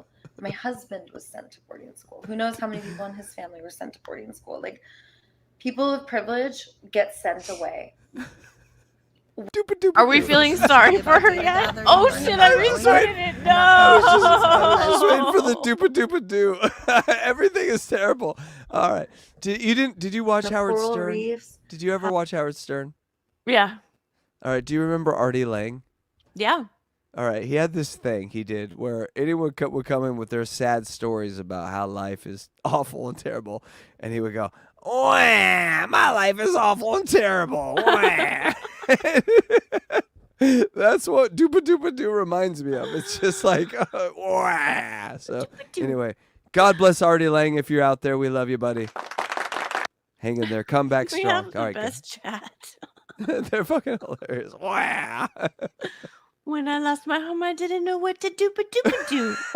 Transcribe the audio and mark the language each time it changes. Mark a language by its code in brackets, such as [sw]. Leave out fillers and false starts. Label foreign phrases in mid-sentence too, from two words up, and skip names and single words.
[en] My husband was sent to boarding school. Who knows how many people in his family were sent to boarding school? Like, people of privilege get sent away. Are we feeling sorry for her yet? Oh shit, I restarted it. No. I was just waiting for the doopa-doopa-doo. Everything is terrible. All right. Did you watch Howard coral Stern? reefs. Did you ever watch Howard Stern? Yeah. All right. Do you remember Artie Lang? Yeah. All right, he had this thing he did where anyone would come in with their sad stories about how life is awful and terrible, and he would go, "Wah, my life is awful and terrible." Wah. That's what doopa-doopa-doo reminds me of. It's just like, wah. So anyway, God bless Artie Lang if you're out there. We love you, buddy. Hang in there. Come back strong. We have the All right, best chat. they're fucking hilarious. Wow. When I lost my home, I didn't know what to do, but do.